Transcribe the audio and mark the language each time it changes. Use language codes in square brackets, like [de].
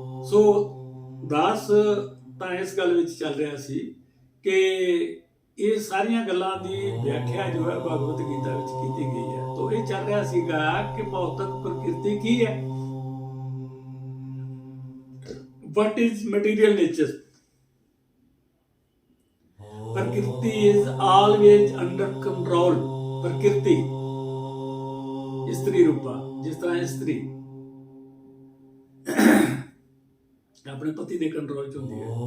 [pa] ਸੋ ਦਾਸ ਤਾਂ ਇਸ ਗੱਲ ਵਿੱਚ ਚੱਲ ਰਿਹਾ ਸੀ ਕਿ ਇਹ ਸਾਰੀਆਂ ਗੱਲਾਂ ਦੀ ਵਿਆਖਿਆ ਜੋ ਹੈ ਭਗਵਤ ਗੀਤਾ ਵਿੱਚ ਕੀਤੀ ਗਈ ਹੈ। ਤਾਂ ਇਹ ਚੱਲ ਰਿਹਾ ਸੀਗਾ ਕਿ ਭੌਤਿਕ ਪ੍ਰਕਿਰਤੀ ਕੀ ਹੈ। [en] What is material nature? Prakriti is always under control. [pa] Prakriti ਇਸਤਰੀ ਰੂਪਾ, ਜਿਸ ਤਰ੍ਹਾਂ ਇਸਤਰੀ ਆਪਣੇ ਪਤੀ ਦੇ ਕੰਟਰੋਲ 'ਚ ਹੁੰਦੀ ਹੈ।